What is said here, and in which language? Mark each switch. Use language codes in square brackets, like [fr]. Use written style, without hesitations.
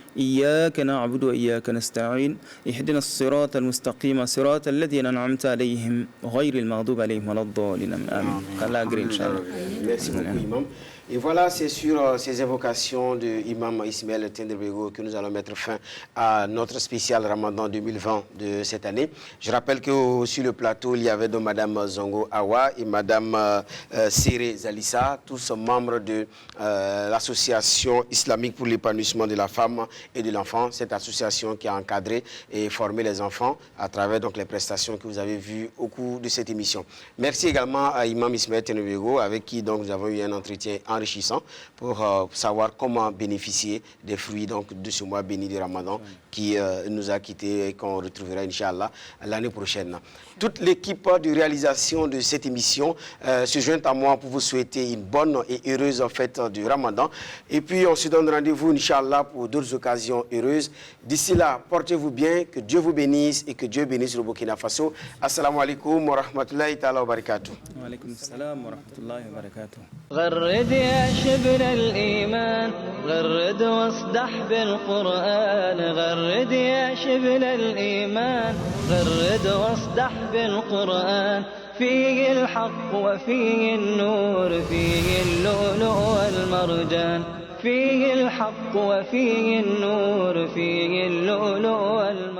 [ar] إياك نعبد وإياك نستعين اهدنا الصراط المستقيم صراط الذين أنعمت عليهم غير المغضوب عليهم ولا الضالين آمين. [fr] Merci beaucoup, Imam. Et voilà, c'est sur ces invocations de Imam Ismaël Tendebego que nous allons mettre fin à notre spécial Ramadan 2020 de cette année. Je rappelle que sur le plateau, il y avait donc Madame Zongo Awa et Madame Séré Zalissa, tous membres de l'association islamique pour l'épanouissement de la femme et de l'enfant, cette association qui a encadré et formé les enfants à travers donc les prestations que vous avez vues au cours de cette émission. Merci également à Imam Ismaël Tendebego avec qui donc nous avons eu un entretien enrichissant pour savoir comment bénéficier des fruits donc, de ce mois béni du Ramadan qui nous a quittés et qu'on retrouvera, Inch'Allah, l'année prochaine. Toute l'équipe de réalisation de cette émission se joint à moi pour vous souhaiter une bonne et heureuse fête du Ramadan. Et puis, on se donne rendez-vous, Inch'Allah, pour d'autres occasions heureuses. D'ici là, portez-vous bien, que Dieu vous bénisse et que Dieu bénisse le Burkina Faso. [ar] Assalamu alaikum wa rahmatullahi ta'ala wa barakatuh. Wa alaikum salam wa rahmatullahi wa barakatuh. غرد يا شبل الإيمان غرد واصدح بالقرآن غرد يا شبل الإيمان غرد واصدح بالقرآن فيه الحق وفيه النور فيه اللؤلؤ والمرجان فيه الحق وفيه النور فيه اللؤلؤ والمرجان